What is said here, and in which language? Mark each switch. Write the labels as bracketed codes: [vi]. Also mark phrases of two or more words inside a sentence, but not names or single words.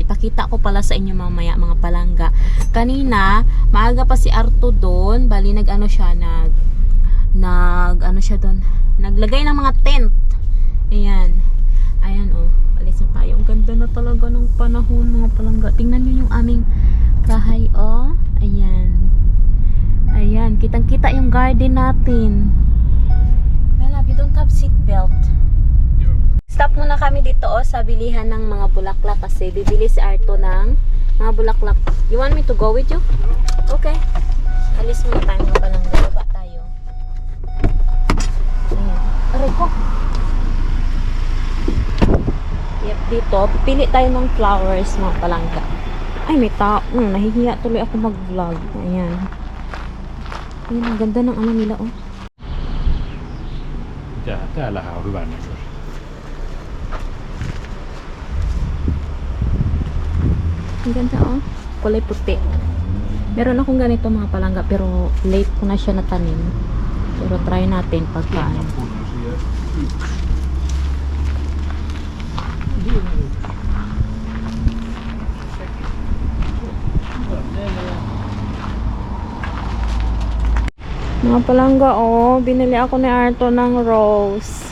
[tl] Ipakita ko pala sa inyo mamaya mga palangga. Kanina maaga pa si Arto doon, bali siya doon. Naglagay ng mga tent. Ayan. Ayan oh. Alis na tayo. Ang ganda na talaga ng panahon mga palangga. Tingnan niyo yung aming bahay oh. Ayan. Ayan. Kitang-kita yung garden natin. [en] My love, you don't have seatbelt. [tl] Stop muna kami dito oh sa bilihan ng mga bulaklak kasi bibili si Arto ng mga bulaklak. [en] You want me to go with you? Okay. [tl] Alis muna tayo mga palangga. Baba tayo. Ayan. Aray ko. Yep, dito, pili tayo ng flowers mga palangga. Ay, may tao. Nahihiya tuloy ako mag-vlog. Ayan. Ayan, ang ganda ng nila, oh. [fi] Täällähän on hyvän näköistä. [tl] Ang ganda, oh. Kulay puti. Meron akong ganito mga palangga, pero late ko na siya natanim. Pero try natin pagka mga palangga oh, binili ako ni Arto ng rose.